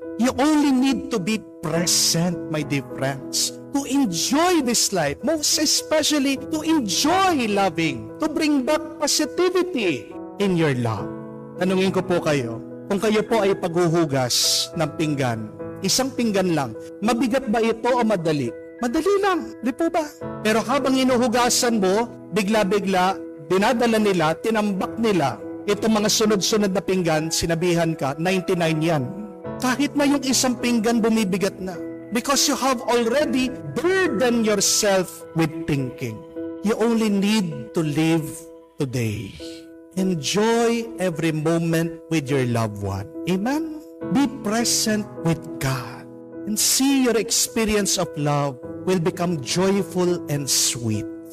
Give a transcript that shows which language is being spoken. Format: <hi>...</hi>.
<en>You only need to be present, my dear friends, to enjoy this life, most especially to enjoy loving, to bring back positivity in your love.</en> <tl>Tanungin ko po kayo, kung kayo po ay paghuhugas ng pinggan, isang pinggan lang, mabigat ba ito o madali? Madali lang, di po ba? Pero habang inuhugasan mo, bigla-bigla, dinadala nila, tinambak nila, itong mga sunod-sunod na pinggan, sinabihan ka, 99 yan. Kahit na yung isang pinggan bumibigat na.</tl> <en>Because you have already burdened yourself with thinking. You only need to live today. Enjoy every moment with your loved one. Amen? Be present with God. And see your experience of love will become joyful and sweet.</en>